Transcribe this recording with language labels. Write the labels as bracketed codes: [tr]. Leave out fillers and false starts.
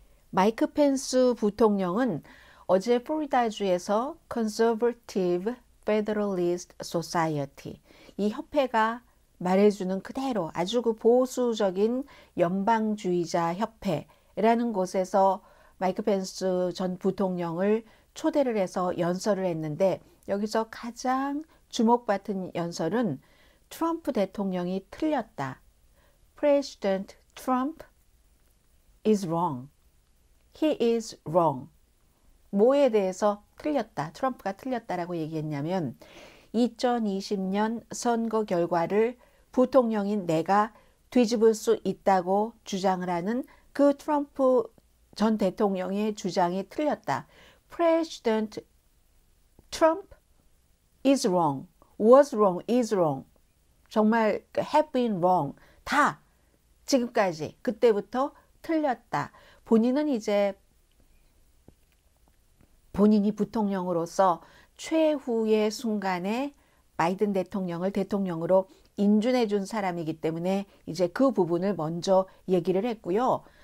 [ko] 마이크 펜스 부통령은 어제 플로리다주에서 Conservative Federalist Society, 이 협회가 말해주는 그대로 아주 그 보수적인 연방주의자 협회라는 곳에서 마이크 펜스 전 부통령을 초대를 해서 연설을 했는데, 여기서 가장 주목받은 연설은 트럼프 대통령이 틀렸다. [en] President Trump is wrong. He is wrong. [ko] 뭐에 대해서 틀렸다, 트럼프가 틀렸다라고 얘기했냐면 2020년 선거 결과를 부통령인 내가 뒤집을 수 있다고 주장을 하는 그 트럼프 전 대통령의 주장이 틀렸다. [en] President Trump is wrong, was wrong, is wrong. 정말 have been wrong. [ko] 다 지금까지 그때부터 틀렸다. 본인은 이제 본인이 부통령으로서 최후의 순간에 바이든 대통령을 대통령으로 인준해 준 사람이기 때문에 이제 그 부분을 먼저 얘기를 했고요.